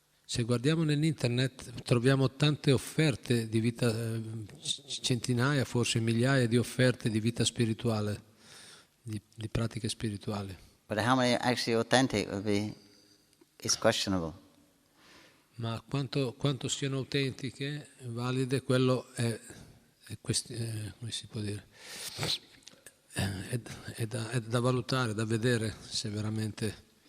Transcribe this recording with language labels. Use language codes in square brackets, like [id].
[it] Se guardiamo nell'internet troviamo tante offerte di vita, centinaia, forse migliaia di offerte di vita spirituale, di pratiche spirituali. [en] But how many are actually authentic is questionable. [it] Ma quanto siano autentiche, valide, quello è come si può dire? È da valutare, da vedere se veramente.